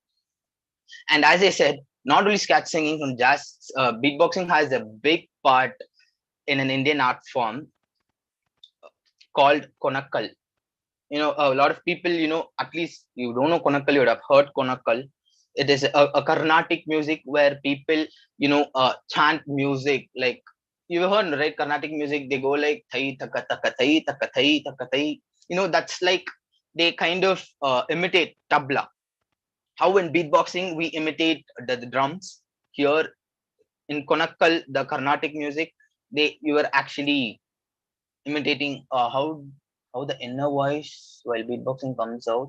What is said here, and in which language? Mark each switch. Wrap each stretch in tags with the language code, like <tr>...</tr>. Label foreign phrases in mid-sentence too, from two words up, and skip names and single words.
<en>And as I said, not only scat singing from jazz, beatboxing has a big part in an Indian art form called konakal. A lot of people, at least you don't know konakal, you would have heard konakal. It is a Carnatic music where people, chant music. Like you've heard, right? Carnatic music, they go like thai taka taka thai taka thai taka thai. That's like they kind of imitate tabla. How in beatboxing we imitate the drums here in Konakal, the Carnatic music, you were actually imitating how the inner voice while beatboxing comes out.</en>